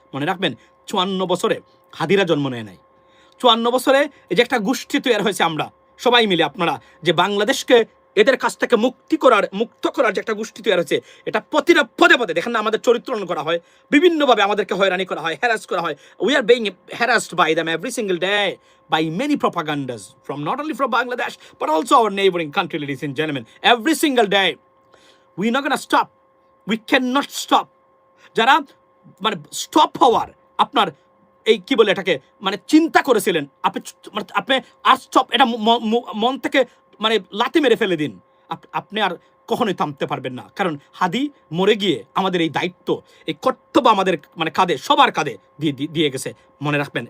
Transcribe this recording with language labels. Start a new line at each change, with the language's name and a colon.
Bangla: মনে রাখবেন 54 বছরে হাদিরা জন্ম নেয় নাই, 54 বছরে এই যে একটা গোষ্ঠী তৈরি হয়েছে, আমরা সবাই মিলে, আপনারা যে বাংলাদেশকে এদের কাছ থেকে মুক্ত করার যে একটা গোষ্ঠী তৈরি হয়েছে, এটা প্রতিটা পদে পদে দেখেন না আমাদের চরিত্রণ করা হয়, বিভিন্নভাবে আমাদেরকে হয়রানি করা হয়, হ্যারাস করা হয়।
English: We are being harassed by them every single day by many propagandas from not only from Bangladesh but also our neighboring country, ladies and gentlemen, every single day. We're not gonna stop, we cannot stop.
Bangla: যারা মানে stop হওয়ার আপনার এই কি বলে এটাকে মানে চিন্তা করেছিলেন, আপনি আর স্টপ, এটা মন থেকে মানে লাথি মেরে ফেলে দিন, আপনি আর কখনোই থামতে পারবেন না। কারণ হাদি মরে গিয়ে আমাদের এই দায়িত্ব, এই কর্তব্য আমাদের মানে কাঁধে, সবার কাঁধে দিয়ে গেছে, মনে রাখবেন।